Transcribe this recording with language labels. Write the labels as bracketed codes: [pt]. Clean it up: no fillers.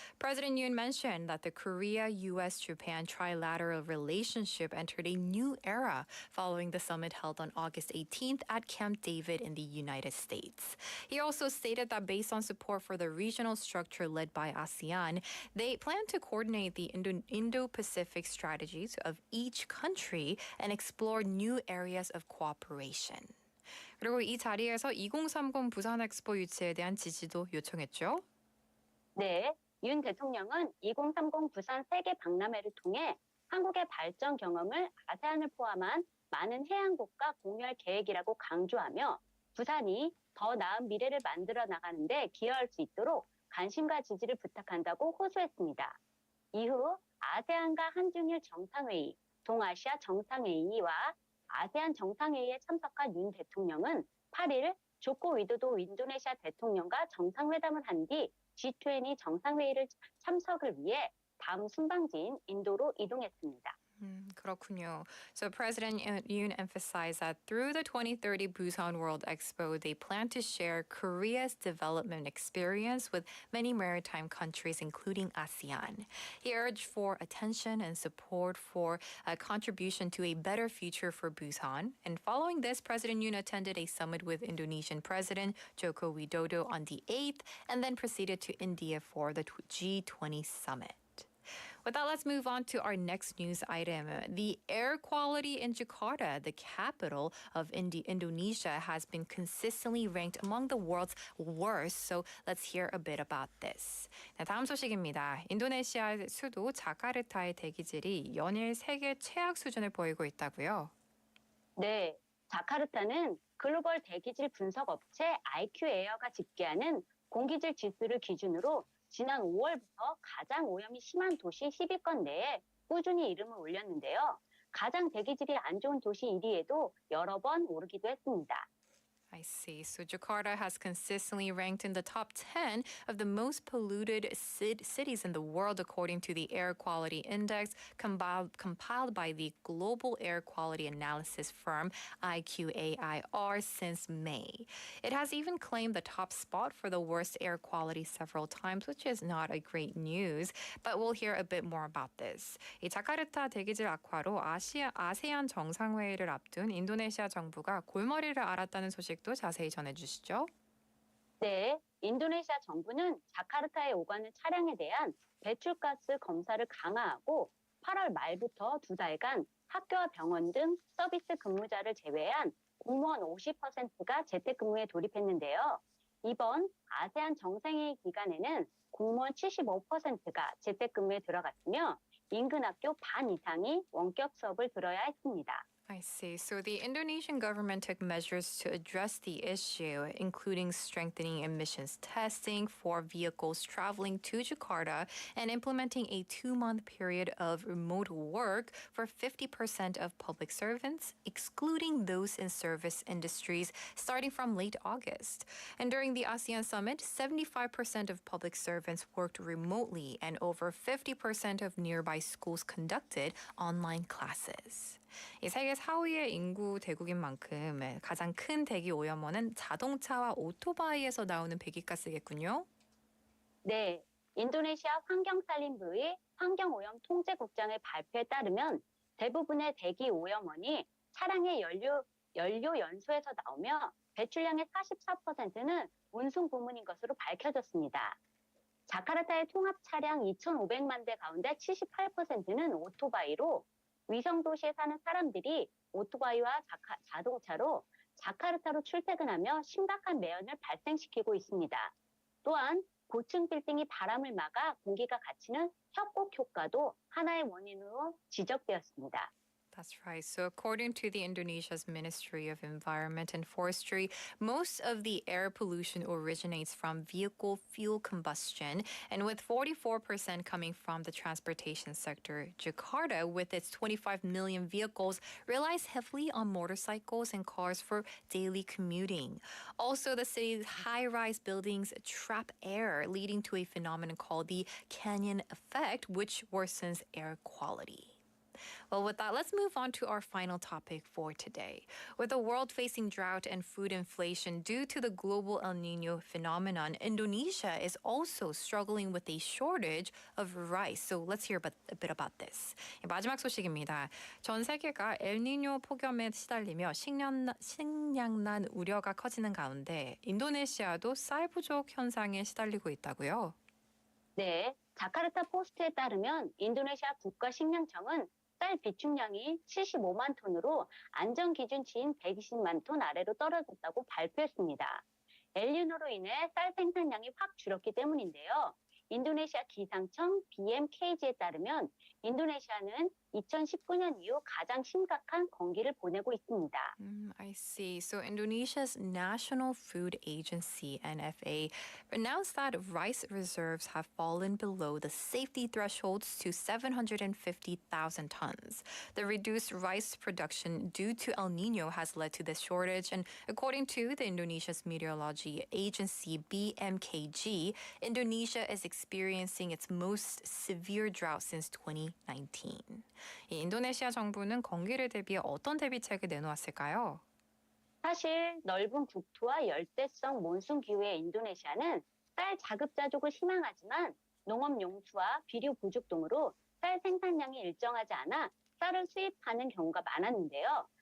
[en] President Yoon mentioned that the Korea-US-Japan trilateral relationship entered a new era following the summit held on August 18th at Camp David in the United States. He also stated that based on support for the regional structure led by ASEAN, they plan to coordinate the Indo-Pacific strategies of each country and explore new areas of cooperation. [ko] 그리고 이 자리에서 2030 부산엑스포 유치에 대한 지지도 요청했죠. 네, 윤 대통령은 2030 부산세계박람회를 통해 한국의 발전 경험을 아세안을 포함한 많은 해양국과 공유할 계획이라고 강조하며 부산이 더 나은 미래를 만들어 나가는데 기여할 수 있도록 관심과 지지를 부탁한다고 호소했습니다. 이후 아세안과 한중일 정상회의, 동아시아 정상회의와 아세안 정상회의에 참석한 윤 대통령은 8일 조코 위도도 인도네시아 대통령과 정상회담을 한 뒤 G20 정상회의를 참석을 위해 다음 순방지인 인도로 이동했습니다. 그렇군요. [en] So President Yoon emphasized that through the 2030 Busan World Expo, they plan to share Korea's development experience with many maritime countries, including ASEAN. He urged for attention and support for a contribution to a better future for Busan. And following this, President Yoon attended a summit with Indonesian President Joko Widodo on the 8th and then proceeded to India for the G20 summit. With that, let's move on to our next news item. The air quality in Jakarta, the capital of Indonesia, has been consistently ranked among the world's worst. So let's hear a bit about this. [ko] 네, 다음 소식입니다. 인도네시아 수도 자카르타의 대기질이 연일 세계 최악 수준을 보이고 있다고요? 네, 자카르타는 글로벌 대기질 분석 업체 IQ에어가 집계하는 공기질 지수를 기준으로 지난 5월부터 가장 오염이 심한 도시 10위권 내에 꾸준히 이름을 올렸는데요. 가장 대기질이 안 좋은 도시 1위에도 여러 번 오르기도 했습니다. [en] I see. So Jakarta has consistently ranked in the top 10 of the most polluted cities in the world according to the Air Quality Index compiled by the global air quality analysis firm IQAIR since May. It has even claimed the top spot for the worst air quality several times, which is not a great news, but we'll hear a bit more about this. [ko] 이 자카르타 대기질 악화로 아세안 정상회의를 앞둔 인도네시아 정부가 골머리를 앓았다는 소식 또 자세히 전해주시죠. 네, 인도네시아 정부는 자카르타에 오가는 차량에 대한 배출가스 검사를 강화하고 8월 말부터 2달간 학교와 병원 등 서비스 근무자를 제외한 공무원 50%가 재택근무에 돌입했는데요. 이번 아세안 정상회의 기간에는 공무원 75%가 재택근무에 들어갔으며 인근 학교 반 이상이 원격 수업을 들어야 했습니다. [en] I see. So the Indonesian government took measures to address the issue, including strengthening emissions testing for vehicles traveling to Jakarta and implementing a 2-month period of remote work for 50% of public servants, excluding those in service industries, starting from late August. And during the ASEAN summit, 75% of public servants worked remotely and over 50% of nearby schools conducted online classes. [ko] 이 세계 4위의 인구 대국인 만큼 가장 큰 대기 오염원은 자동차와 오토바이에서 나오는 배기가스겠군요. 네, 인도네시아 환경산림부의 환경오염 통제국장의 발표에 따르면 대부분의 대기 오염원이 차량의 연료 연소에서 나오며 배출량의 44%는 운송 부문인 것으로 밝혀졌습니다. 자카르타의 통합 차량 2,500만 대 가운데 78%는 오토바이로 위성도시에 사는 사람들이 오토바이와 자동차로 자카르타로 출퇴근하며 심각한 매연을 발생시키고 있습니다. 또한 고층 빌딩이 바람을 막아 공기가 갇히는 협곡 효과도 하나의 원인으로 지적되었습니다. [en] That's right. So according to the Indonesia's Ministry of Environment and Forestry, most of the air pollution originates from vehicle fuel combustion, and with 44% coming from the transportation sector, Jakarta, with its 25 million vehicles, relies heavily on motorcycles and cars for daily commuting. Also, the city's high-rise buildings trap air, leading to a phenomenon called the canyon effect, which worsens air quality. Well, with that, let's move on to our final topic for today. With the world facing drought and food inflation due to the global El Nino phenomenon, Indonesia is also struggling with a shortage of rice. So let's hear a bit about this. [ko] 마지막 소식입니다. 전 세계가 엘니뇨 폭염에 시달리며 식량난 우려가 커지는 가운데 인도네시아도 쌀 부족 현상에 시달리고 있다고요? 네, 자카르타 포스트에 따르면 인도네시아 국가식량청은 쌀 비축량이 75만 톤으로 안전 기준치인 120만 톤 아래로 떨어졌다고 발표했습니다. 엘니노로 인해 쌀 생산량이 확 줄었기 때문인데요. 인도네시아 기상청 BMKG에 따르면 인도네시아는 2019년 이후 가장 심각한 건기를 보내고 있습니다. [en] I see. So Indonesia's National Food Agency, NFA, announced that rice reserves have fallen below the safety thresholds to 750,000 tons. The reduced rice production due to El Nino has led to this shortage, and according to the Indonesia's meteorology agency, BMKG, Indonesia is experiencing its most severe drought since 2019. [ko] 이 인도네시아 정부는 건기를 대비해 어떤 대비책을 내놓았을까요? 사실 넓은 국토와 열대성 몬순 기후의 인도네시아는 쌀 자급자족을 희망하지만 농업 용수와 비료 부족 등으로 쌀 생산량이 일정하지 않아 쌀을 수입하는 경우가 많았는데요.